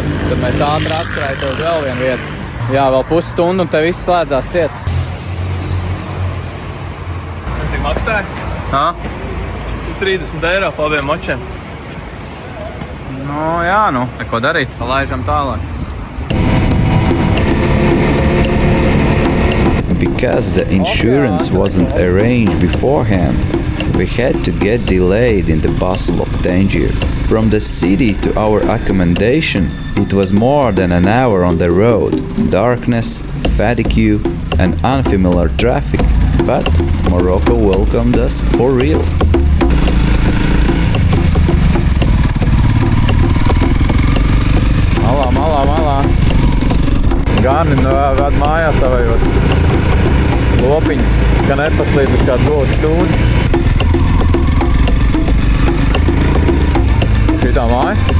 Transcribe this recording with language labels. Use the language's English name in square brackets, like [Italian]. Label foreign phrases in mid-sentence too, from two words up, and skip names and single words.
[Latvian] Tad mēs ātri atskrājām uz vēl vienu vietu. Jā, vēl pusstundu un te viss slēdzās ciet. Cik maksāja? Hā? 30 eiro pa abiem mačiem. Nu, jā, neko darīt. Laižam tālāk. [English] Because the insurance wasn't arranged beforehand, we had to get delayed in the bustle of Tangier. From the city to our accommodation, it was more than an hour on the road. Darkness, fatigue, and unfamiliar traffic. But Morocco welcomed us for real. [Latvian] Malā. Gani ved mājās savējot lopiņas, ka nepaslīd uz kādu dotu stūdi. Šitā māja.